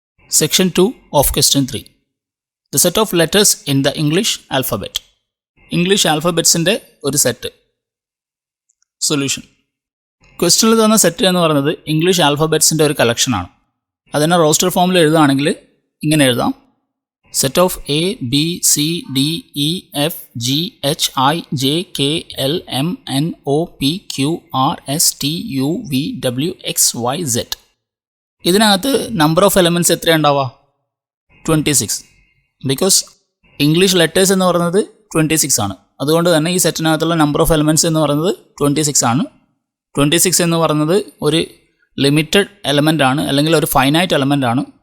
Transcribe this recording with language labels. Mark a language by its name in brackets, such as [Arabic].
[English] Section 2 of question 3. The set of letters in the English alphabet. [Malayalam] English ആൽഫബറ്റ്സിൻ്റെ ഒരു set. Solution. ക്വസ്റ്റ്യനിൽ തന്ന set എന്ന് പറയുന്നത് ഇംഗ്ലീഷ് ആൽഫബറ്റ്സിൻ്റെ ഒരു കളക്ഷനാണ്. അതിനെ റോസ്റ്റർ ഫോമിൽ എഴുതുകയാണെങ്കിൽ ഇങ്ങനെ എഴുതാം. [English] Set of A, B, C, D, E, F, G, H, I, J, K, L, M, N, O, P, Q, R, S, T, U, V, W, X, Y, Z. [Malayalam] ഇതിനകത്ത് number of elements എത്രയുണ്ടാവുക? 26. Because English letters എന്ന് പറയുന്നത് 26 ആണ്. അതുകൊണ്ട് തന്നെ ഈ സെറ്റിനകത്തുള്ള number of elements എന്ന് പറയുന്നത് 26 ആണ്. 26 എന്ന് പറയുന്നത് ഒരു ലിമിറ്റഡ് എലമെൻ്റ് ആണ്, അല്ലെങ്കിൽ ഒരു ഫൈനൈറ്റ് എലമെൻ്റ് ആണ്.